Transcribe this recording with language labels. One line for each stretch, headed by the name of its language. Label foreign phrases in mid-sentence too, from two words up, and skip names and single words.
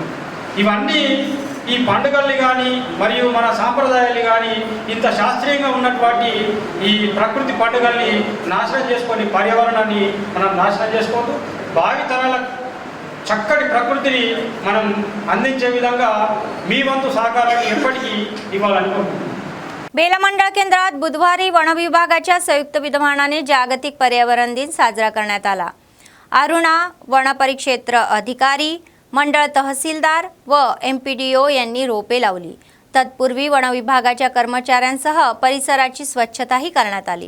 Telugu: ఇవన్నీ ఈ పండుగల్ని కానీ మరియు మన సాంప్రదాయాల్ని కానీ ఇంత శాస్త్రీయంగా ఉన్నటువంటి ఈ ప్రకృతి పండుగల్ని నాశనం చేసుకొని పర్యావరణాన్ని మనం నాశనం చేసుకోవద్దు. భావితరాల చక్కటి ప్రకృతిని మనం అందించే విధంగా మీ వంతు సహకారాన్ని ఎప్పటికీ ఇవ్వాలనుకుంటున్నాం.
Marathi: बेला मंडळ केंद्रात बुधवारी वन विभागाच्या संयुक्त विद्यमानाने जागतिक पर्यावरण दिन साजरा करण्यात आला. अरुणा वन परिक्षेत्र अधिकारी, मंडळ तहसीलदार व MPDO यांनी रोपे लावली. तत्पूर्वी वन विभागाच्या कर्मचाऱ्यांसह परिसराची स्वच्छताही करण्यात आली.